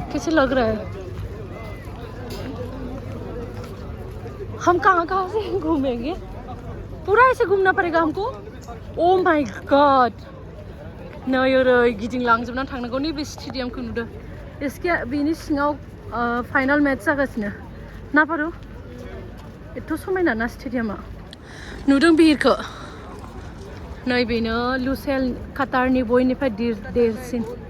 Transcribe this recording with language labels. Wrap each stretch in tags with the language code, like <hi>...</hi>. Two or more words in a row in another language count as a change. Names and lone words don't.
<hi>से लग रहा है। हम कहाँ से घूमेंगे? पूरा ऐसे घूमना पड़ेगा हमको?</hi> <en>Oh my God,</en> <brx>नै ओरै गिदिंलांजोबनानै थांनांगौ। नैबे स्टेडियामखौ नुदों। इसके बेनि सिङाव फाइनाल मैच जागासिनो ना पारु? एथ' समायना ना स्टेडियामा। नुदों बिहिरखौ? नै बेनो लुसेल कातारनि बयनिफ्राय देरसिन।</brx>